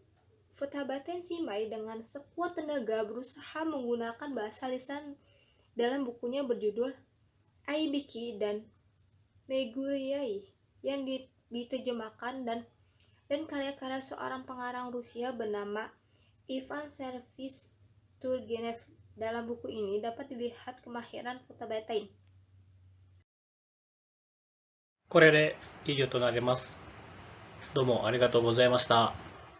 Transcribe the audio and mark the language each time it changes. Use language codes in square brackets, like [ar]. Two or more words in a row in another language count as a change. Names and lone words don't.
[id] Futaba Tenshimai dengan sekuat tenaga berusaha menggunakan bahasa lisan dalam bukunya berjudul Aibiki dan Meguriai yang diterjemahkan dan karya-karya seorang pengarang Rusia bernama Ivan Sergeyevich Turgenev. Dalam buku ini dapat dilihat kemahiran Futaba Ten. [ja] これで以上となります。どうもありがとうございました。